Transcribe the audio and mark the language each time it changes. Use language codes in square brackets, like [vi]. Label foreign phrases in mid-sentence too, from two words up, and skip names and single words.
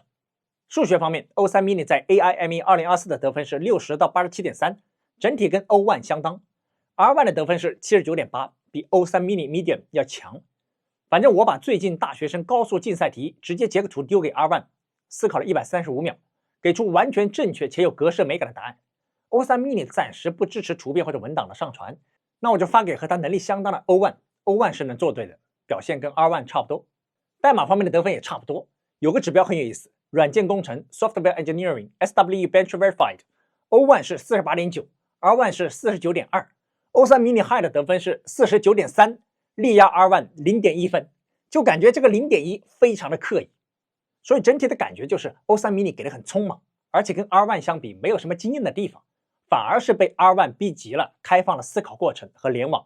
[zh] 数学方面 ，O3 mini 在 AIME 2024的得分是60到87.3，整体跟 O1 相当。R1 的得分是79.8，比 O3 mini Medium 要强。反正我把最近大学生高数竞赛题直接截个图丢给 R1， 思考了135秒，给出完全正确且有格式美感的答案。O3 mini 暂时不支持图片或者文档的上传，那我就发给和它能力相当的 O1，O1 是能做对的，表现跟 R1 差不多。代码方面的得分也差不多，有个指标很有意思，软件工程 [en] Software Engineering [zh] SWE Bench Verified O1 是 48.9， R1 是 49.2，O3 mini High 的得分是 49.3， 力压 R1 0.1分，就感觉这个 0.1 非常的刻意。所以整体的感觉就是 O3 mini 给的很匆忙，而且跟 R1 相比没有什么惊艳的地方，反而是被 R1 逼急了，开放了思考过程和联网。